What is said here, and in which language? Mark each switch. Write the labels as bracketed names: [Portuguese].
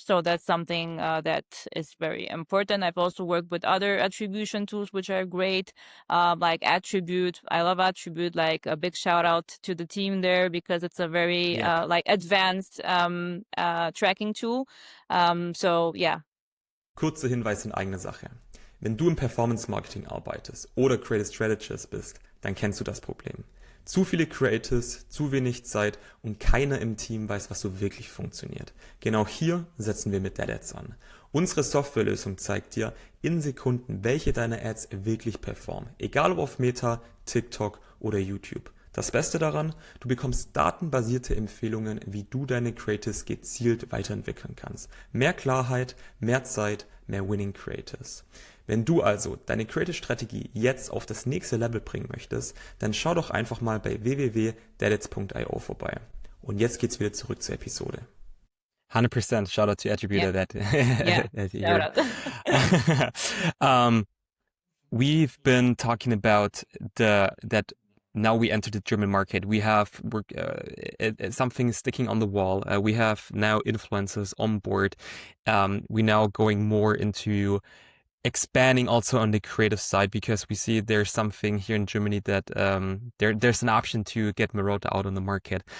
[English] So that's something that is very important. I've also worked with other attribution tools which are great, like Attribute. I love Attribute. Like a big shout out to the team there, because it's a very like advanced tracking tool. So yeah. [German] Kurzer Hinweis in eigener Sache. Wenn du im Performance-Marketing arbeitest oder Creative Strategist bist, dann kennst du das Problem. Zu viele Creatives, zu wenig Zeit und keiner im Team weiß, was so wirklich funktioniert. Genau hier setzen wir mit DatAds an. Unsere Softwarelösung zeigt dir in Sekunden, welche deiner Ads wirklich performen. Egal ob auf Meta, TikTok oder YouTube. Das Beste daran, du bekommst datenbasierte Empfehlungen, wie du deine Creatives gezielt weiterentwickeln kannst. Mehr Klarheit, mehr Zeit, mehr Winning Creatives. Wenn du also deine Creative-Strategie jetzt auf das nächste Level bringen möchtest, dann schau doch einfach mal bei www.datads.io vorbei. Und jetzt geht's wieder zurück zur Episode. [English] 100% shout out to Attributor that Shout out. We've been talking about that now we enter the German market. We have something sticking on the wall. We have now influencers on board. We now going more into expanding also on the creative side, because we see there's something here in Germany that there's an option to get Meroda out on the market.